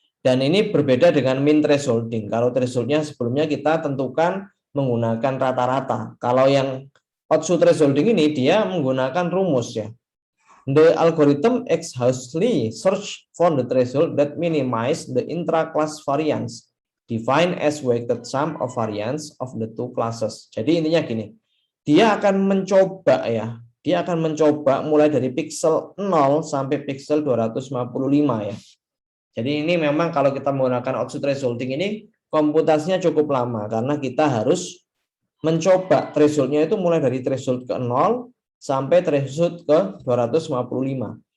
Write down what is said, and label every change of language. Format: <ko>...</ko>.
<id>Dan ini berbeda dengan min thresholding. Kalau thresholdnya sebelumnya kita tentukan menggunakan rata-rata. Kalau yang Otsu thresholding ini dia menggunakan rumus ya.</id> <en>The algorithm exhaustively search for the threshold that minimize the intra-class variance defined as weighted sum of variance of the two classes.</en> <id>Jadi intinya gini, dia akan mencoba ya, dia akan mencoba mulai dari pixel 0 sampai pixel 255 ya. Jadi ini memang kalau kita menggunakan Otsu thresholding ini komputasinya cukup lama karena kita harus mencoba thresholdnya itu mulai dari threshold ke 0 sampai threshold ke 255.</id>